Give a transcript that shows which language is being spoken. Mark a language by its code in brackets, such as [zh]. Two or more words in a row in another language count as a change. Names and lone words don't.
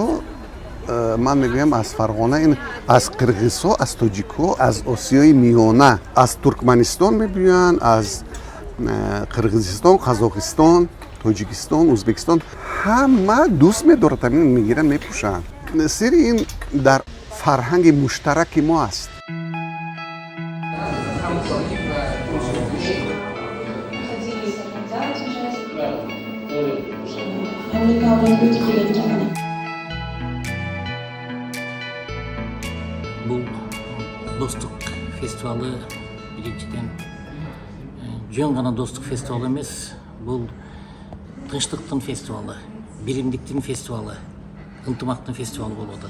[fa] من میگویم از فرغانه، این از قرقیزها، از تاجیکها، از آسیای میانه، از ترکمنستان میبیان، از قرقیزستان، قزاقستان، تاجیکستان، ازبکستان، همه دوست میدارد، همین میگیرن میپوشن. سری این در فرهنگ مشترک ما است. [uz] Bu dostluk festivali birinchidan jön gana dostluk festivali emas, bu tinchlikning festivali, birimlikning festivali, intimoqning festivali bo'lib o'tadi.